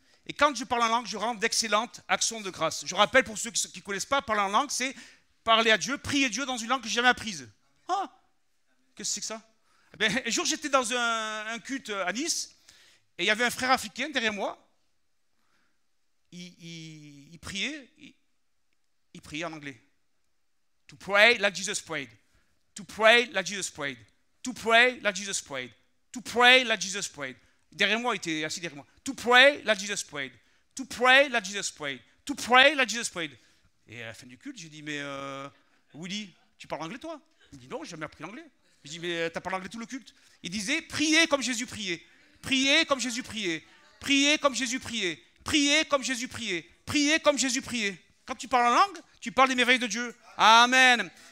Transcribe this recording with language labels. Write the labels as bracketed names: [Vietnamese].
[French] Et quand je parle en langue, je rends d'excellentes actions de grâce. Je rappelle pour ceux qui ne connaissent pas, parler en langue, c'est parler à Dieu, prier Dieu dans une langue que je n'ai jamais apprise. Ah, qu'est-ce que c'est que ça? Eh bien, un jour, j'étais dans un culte à Nice, et il y avait un frère africain derrière moi. Il priait, il priait en anglais. [English] To pray like Jesus prayed. To pray like Jesus prayed. To pray like Jesus prayed. To pray like Jesus prayed. [French] Derrière moi, il était assis derrière moi. [English] To pray like Jesus prayed. To pray like Jesus prayed. To pray like Jesus prayed. [French] Et à la fin du culte, j'ai dit, mais Willy, tu parles anglais toi? Il me dit, non, j'ai jamais appris l'anglais. Je dis, mais t'as parlé anglais tout le culte? Il disait, priez comme Jésus priait. Priez comme Jésus priait. Priez comme Jésus priait. Priez comme Jésus priait. Priez comme Jésus priait. Quand tu parles en langue, tu parles des merveilles de Dieu. Amen.